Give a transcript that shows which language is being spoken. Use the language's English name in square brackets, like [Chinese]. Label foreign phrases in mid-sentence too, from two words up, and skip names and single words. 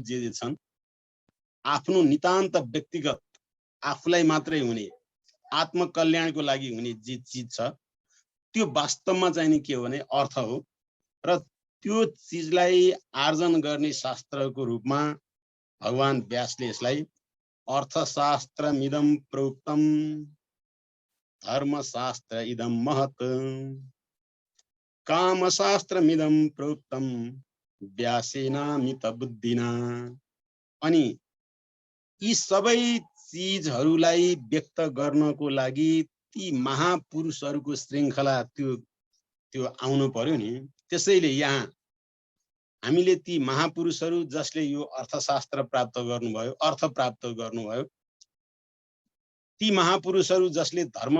[Nepali] जे छन् आफ्नो नितान्त व्यक्तिगत आफूलाई मात्रै हुने आत्मकल्याणको लागि हुने जे चिज छ त्यो वास्तवमा चाहिँ नि के हो भने अर्थ हो र त्यो चिजलाई आर्जन गर्ने शास्त्रको रूपमा भगवान व्यासले यसलाई [Sanskrit] अर्थशास्त्रमिदं प्रोक्तम् धर्मशास्त्र इदं महत् कामशास्त्रमिदं प्रोक्तम् व्यासेनामित बुद्धिना। [Nepali] अनि यी सबै चीजहरूलाई व्यक्त गर्नको लागि ती महापुरुषहरूको श्रृङ्खला त्यो आउनु पर्यो नि। त्यसैले यहाँ हामीले ती महापुरुषहरू जसले यो अर्थशास्त्र प्राप्त गर्नुभयो, अर्थ प्राप्त गर्नुभयो, ती महापुरुषहरू जसले धर्म